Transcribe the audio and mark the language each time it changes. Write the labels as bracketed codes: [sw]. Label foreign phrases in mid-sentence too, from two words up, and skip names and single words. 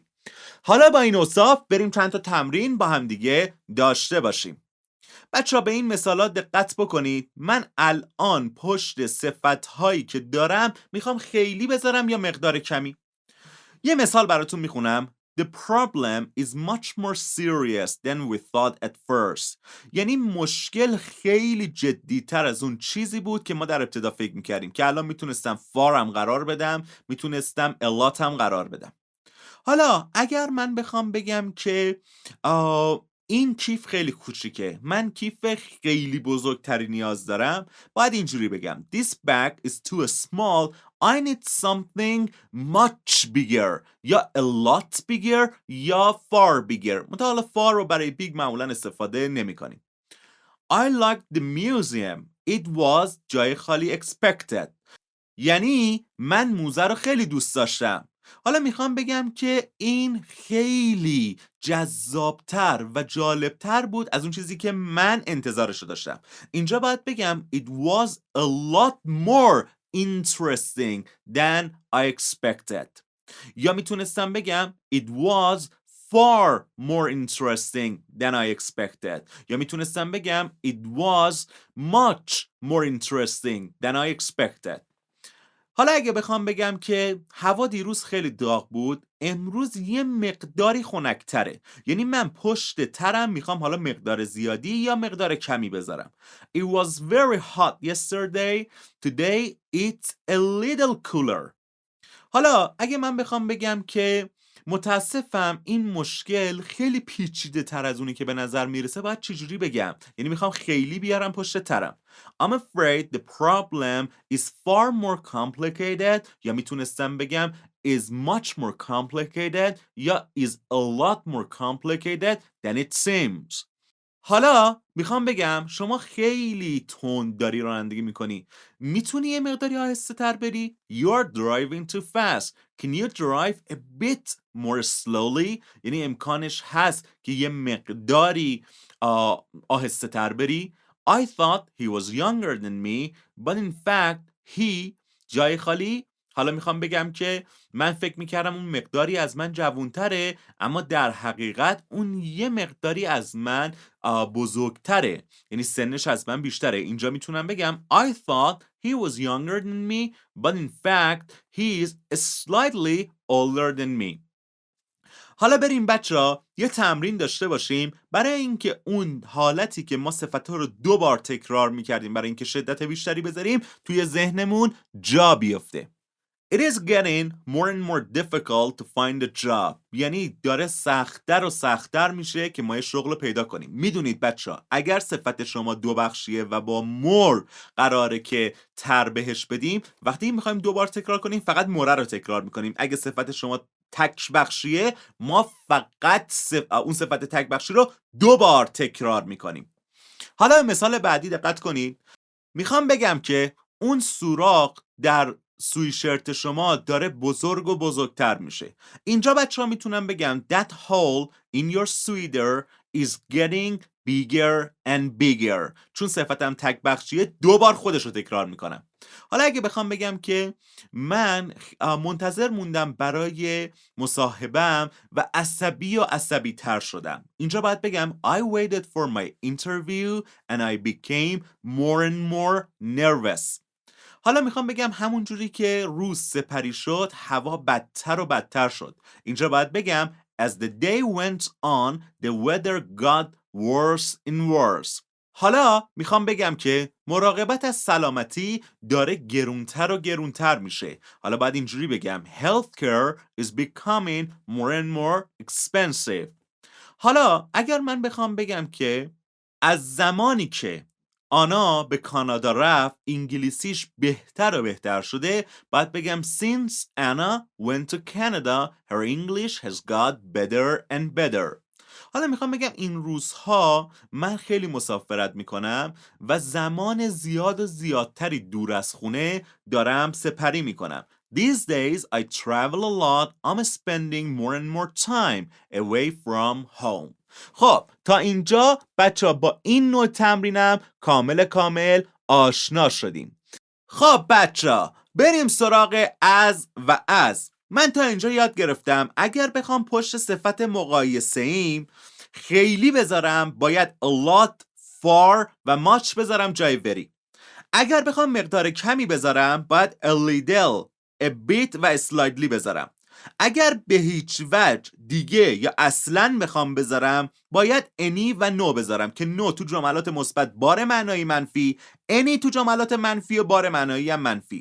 [fa] حالا با این اوصاف بریم چند تا تمرین با هم دیگه داشته باشیم. بچه‌ها به این مثالات دقت بکنید. من الان پشت صفت‌هایی که دارم میخوام خیلی بذارم یا مقدار کمی. یه مثال براتون میخونم. [en] The problem is much more serious than we thought at first. [fa] یعنی مشکل خیلی جدی‌تر از اون چیزی بود که ما در ابتدا فکر میکردیم، که الان میتونستم far هم قرار بدم، میتونستم [en] a lot [fa] هم قرار بدم. حالا اگر من بخوام بگم که این کیف خیلی کوچیکه، من کیف خیلی بزرگتری نیاز دارم، باید اینجوری بگم [en] This bag is too small, I need something much bigger [fa] یا [en] a lot bigger [fa] یا [en] far bigger. [fa] حالا far رو برای big معمولا استفاده نمی کنیم. [en] I like the museum, it was [fa] جای خالی [en] expected. [fa] یعنی من موزه رو خیلی دوست داشتم. حالا میخوام بگم که این خیلی جذابتر و جالبتر بود از اون چیزی که من انتظارش رو داشتم. اینجا باید بگم [en] It was a lot more interesting than I expected. [fa] یا میتونستم بگم [en] It was far more interesting than I expected. [fa] یا میتونستم بگم [en] It was much more interesting than I expected. [fa] حالا اگه بخوام بگم که هوا دیروز خیلی داغ بود، امروز یه مقداری خنک‌تره، یعنی من پشت ترم میخوام حالا مقدار زیادی یا مقدار کمی بذارم. [en] It was very hot yesterday, today it's a little cooler. [fa] حالا اگه من بخوام بگم که متاسفم این مشکل خیلی پیچیده تر از اونی که به نظر میرسه، باید چجوری بگم؟ یعنی میخوام خیلی بیارم پشت ترم. [en] I'm afraid the problem is far more complicated [fa] یا میتونستم بگم [en] is much more complicated یا is a lot more complicated than it seems. [fa] حالا میخوام بگم شما خیلی تند داری رانندگی میکنی، میتونی یه مقداری آهسته تر بری؟ [en] You're driving too fast. Can you drive a bit more slowly? [fa] یعنی امکانش هست که یه مقداری آهسته تر بری. [en] I thought he was younger than me, but in fact he [fa] جای خالی. حالا میخوام بگم که من فکر میکردم اون مقداری از من جوانتره، اما در حقیقت اون یه مقداری از من بزرگتره، یعنی سنش از من بیشتره. اینجا میتونم بگم [en] I thought he was younger than me, but in fact he is slightly older than me. [fa] حالا بریم بچه‌ها یه تمرین داشته باشیم برای اینکه اون حالتی که ما صفت‌ها رو 2 بار تکرار میکردیم برای اینکه شدت بیشتری بذاریم توی ذهنمون جا بیفته. [en] It is getting more and more difficult to find a job. [fa] یعنی داره سخت‌تر و سخت‌تر میشه که ما یه شغل رو پیدا کنیم. میدونید بچه‌ها اگر صفت شما دو بخشیه و با more قراره که تر بهش بدیم، وقتی میخوایم دوبار تکرار کنیم فقط more رو تکرار میکنیم. اگه صفت شما تک بخشیه ما فقط اون صفت تک بخشی رو دو بار تکرار میکنیم. حالا به مثال بعدی دقت کنید. میخوام بگم که اون سوراخ در سویشرت شما داره بزرگ و بزرگتر میشه. اینجا بچه ها میتونم بگم [en] That hole in your sweater is getting bigger and bigger. [fa] چون صفتم تک بخشیه دو بار خودش رو تکرار میکنم. حالا اگه بخوام بگم که من منتظر موندم برای مصاحبه‌ام و عصبی تر شدم، اینجا باید بگم [en] I waited for my interview and I became more and more nervous. [fa] حالا میخوام بگم همون جوری که روز سپری شد هوا بدتر و بدتر شد. اینجا باید بگم [en] As the day went on the weather got worse and worse. [fa] حالا میخوام بگم که مراقبت از سلامتی داره گرونتر و گرونتر میشه. حالا باید اینجوری بگم [en] Healthcare is becoming more and more expensive. [fa] حالا اگر من بخوام بگم که از زمانی که آنا به کانادا رفت انگلیسیش بهتر و بهتر شده، باید بگم [en] Since Anna went to Canada her English has got better and better. [fa] حالا میخوام بگم این روزها من خیلی مسافرت میکنم و زمان زیاد و زیادتری دور از خونه دارم سپری میکنم. [en] These days I travel a lot. I'm spending more and more time away from home. [fa] خب تا اینجا بچه با این نوع تمرینم کامل آشنا شدیم. خب بچه بریم سراغ از و از. من تا اینجا یاد گرفتم اگر بخوام پشت صفت مقایسه ایم خیلی بذارم باید [en] a lot, far [fa] و much بذارم جای very. اگر بخوام مقدار کمی بذارم باید [en] a little, a bit [fa] و slightly بذارم. اگر به هیچ وجه دیگه یا اصلاً بخوام بذارم باید any و no بذارم که no تو جملات مثبت بار معنایی منفی، any تو جملات منفی و بار معنایی هم منفی.